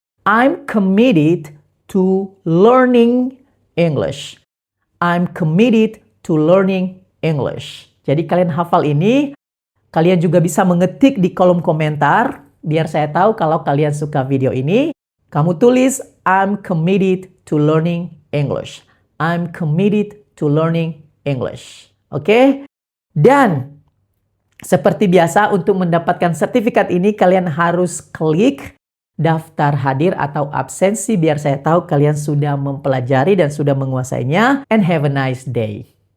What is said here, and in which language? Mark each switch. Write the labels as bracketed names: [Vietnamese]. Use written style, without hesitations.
[English] I'm committed to learning English. I'm committed to learning English. [Indonesian] Jadi kalian hafal ini. Kalian juga bisa mengetik di kolom komentar. Biar saya tahu kalau kalian suka video ini. Kamu tulis, [English] I'm committed to learning English. I'm committed to learning English. [Indonesian] Oke? Dan seperti biasa untuk mendapatkan sertifikat ini kalian harus klik daftar hadir atau absensi biar saya tahu kalian sudah mempelajari dan sudah menguasainya. [English] And have a nice day.